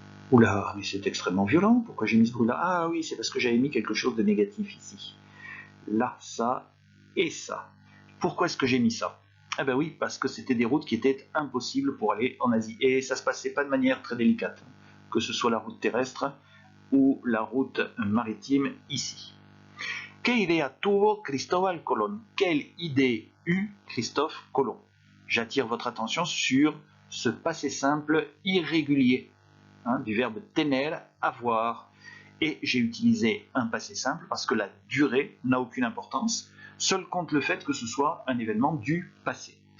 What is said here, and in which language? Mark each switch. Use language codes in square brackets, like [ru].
[fr] Oula, mais c'est extrêmement violent. Pourquoi j'ai mis ce bruit-là? Ah oui, c'est parce que j'avais mis quelque chose de négatif ici. Là, ça et ça. Pourquoi est-ce que j'ai mis ça? Eh bien oui, parce que c'était des routes qui étaient impossibles pour aller en Asie. Et ça ne se passait pas de manière très délicate, que ce soit la route terrestre ou la route maritime ici. [es] ¿Qué idea tuvo Cristóbal Colón? [fr] Quelle idée eut Christophe Colomb? J'attire votre attention sur ce passé simple irrégulier, hein, du verbe tener, avoir. Et j'ai utilisé un passé simple parce que la durée n'a aucune importance, seul compte le fait que ce soit un événement du passé.